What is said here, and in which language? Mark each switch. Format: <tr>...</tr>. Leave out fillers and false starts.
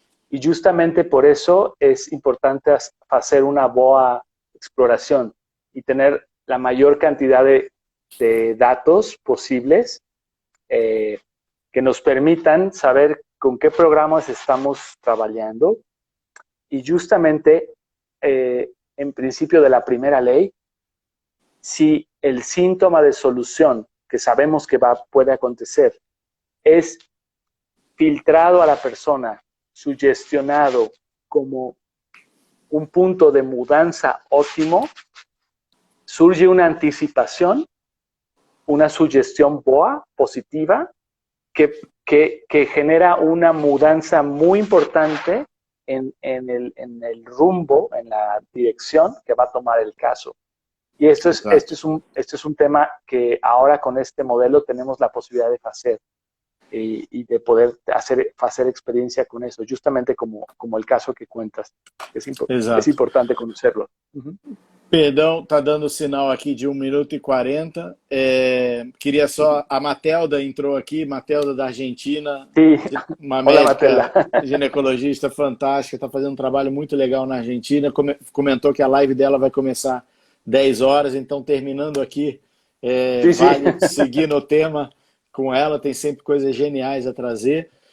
<pt>E justamente por isso é importante fazer uma boa exploração</pt> <es>y tener la mayor cantidad de datos posibles que nos permitan saber con qué programas estamos trabajando. Y justamente, en principio de la primera ley, si el síntoma de solución que sabemos que puede acontecer es filtrado a la persona, sugestionado como un punto de mudanza óptimo, surge una anticipación, una sugestión boa, positiva, que genera una mudanza muy importante en el rumbo, en la dirección que va a tomar el caso. Y esto es un tema que ahora con este modelo tenemos la posibilidad de hacer y de poder hacer experiencia con eso, justamente como el caso que cuentas. Es importante conocerlo.</es> <pt>Perdão, tá dando sinal aqui de 1 minuto e 40. Queria só... A Matelda entrou aqui, Matelda da Argentina. Sim. Uma médica ginecologista fantástica, está fazendo um trabalho muito legal na Argentina. Comentou que a live dela vai começar 10 horas, então terminando aqui, vale seguir no tema com ela, tem sempre coisas geniais a trazer.</pt>